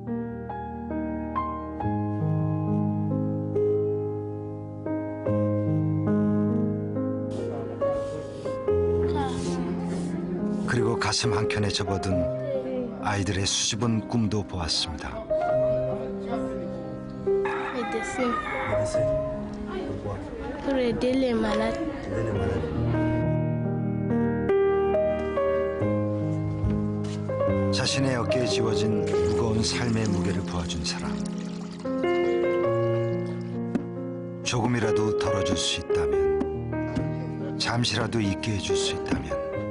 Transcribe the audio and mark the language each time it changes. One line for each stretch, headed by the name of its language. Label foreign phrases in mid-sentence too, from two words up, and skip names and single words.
Korean: 그리고 가슴 한켠에 접어든 아이들의 수줍은 꿈도 보았습니다.
French: Médecin. Pour aider les malades.
Korean: 자신의 어깨에 지워진 무거운 삶의 무게를 부어준 사람. 조금이라도 덜어줄 수 있다면, 잠시라도 있게 해줄 수 있다면